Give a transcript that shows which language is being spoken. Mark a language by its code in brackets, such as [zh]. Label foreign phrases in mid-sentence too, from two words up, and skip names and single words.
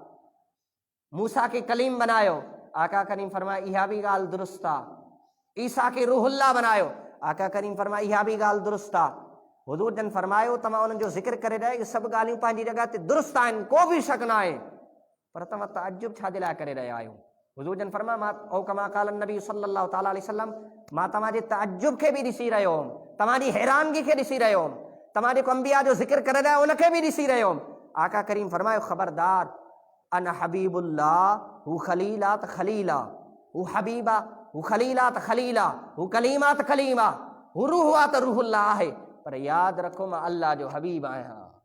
[sd] मूसा खे कलीम बनायो, आका करीम फरमायो इहा बि ॻाल्हि दुरुस्त आहे। ईसा खे रूहुल्लाह बनायो, आका करीम फरमायो इहा बि ॻाल्हि दुरुस्त आहे। हुज़ूर जन फरमायो तव्हां उन्हनि जो ज़िक्र करे रहिया, इहे सभु ॻाल्हियूं पंहिंजी जॻह ते दुरुस्त आहिनि, को बि शक न आहे, पर तव्हां तअज्जुब छाजे लाइ करे रहिया आहियो? हुज़ूर जन फरमायो मां औ [ar] كما قال النبي صلى الله تعالى عليه وسلم, [sd] मां तव्हांजे तअज्जुब खे बि ॾिसी रहियो हुउमि, तव्हांजी हैरानगी खे ॾिसी रहियो हुउमि, तव्हां जेको अंबिया जो ज़िक्र करे रहिया उनखे बि ॾिसी रहियो हुउमि। आका करीम फरमायो ख़बरदार, [ar] أنا حبيب الله [sd] हू ख़लीला त ख़लीला, हू हबीबा हू ख़लीला त ख़लीला, हू कलीमा त कलीमा, हू रूह आहे त रूहुल्लाह आहे, पर यादि रखो मां अल्लाह जो हबीब आहियां।